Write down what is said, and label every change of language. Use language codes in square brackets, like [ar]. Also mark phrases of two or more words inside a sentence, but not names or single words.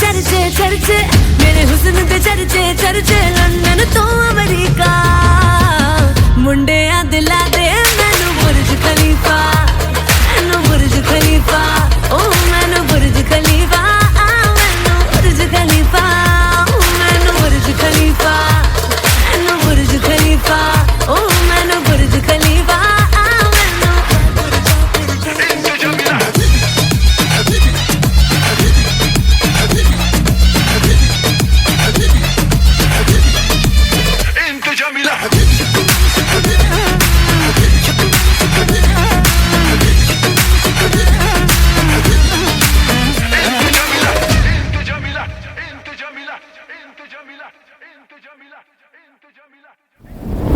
[pa] ਚਰਚੇ ਚਰਚੇ ਮੇਰੇ ਹੁਸਨ ਦੇ ਚਰਚੇ ਚਰਚੇ ਲੰਦਨ ਤੋ ਅਮਰੀਕਾ ਮੁੰਡੇ ਆ ਦਿਲਾ ਦੇ ਮੈਨੂੰ ਬੁਰਜ ਖ਼ਲੀਫ਼ਾ ਮੈਨੂੰ ਬੁਰਜ ਖ਼ਲੀਫ਼ਾ ਓ ਮੈਨੂੰ ਬੁਰਜ ਖ਼ਲੀਫ਼ਾ ਮੈਨੂੰ ਬੁਰਜ ਖ਼ਲੀਫ਼ਾ ਓ ਮੈਨੂੰ ਬੁਰਜ ਖ਼ਲੀਫ਼ਾ ਮੈਨੂੰ ਬੁਰਜ ਖ਼ਲੀਫ਼ਾ ਓ ਮੈਨੂੰ ਬੁਰਜ ਖ਼ਲੀਫ਼ਾ ਮੈਨੂੰ [ar] انت جميلة انت جميلة انت جميلة انت جميلة انت جميلة انت جميلة